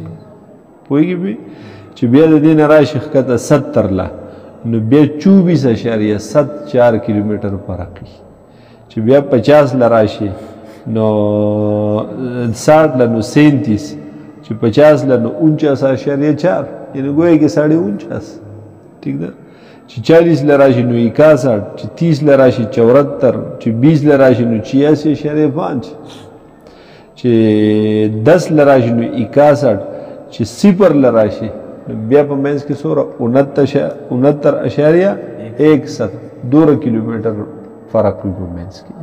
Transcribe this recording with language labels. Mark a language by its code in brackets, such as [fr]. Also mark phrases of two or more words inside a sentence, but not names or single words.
[ps] پوهېږي بیا چې بیا د دې نه راشي ښکته 70 له نو بیا 24.74 کیلومیټر فرق وي. چې بیا 50 له راشي نو 60 له نو 37، چې 50 له نو 49.4 یعنی [ur] گویا کہ [ps] 49.5. ٹھیک ده؟ چې 40 له راشي نو 61، چې 30 له راشي 74، چې 20 له راشي نو 86.5، چې 10 له راشي نو 61، چې 0 له راشي نو بیا په منځ کې څومره 69.17 2 کیلومیټر فرق وي په منځ کې.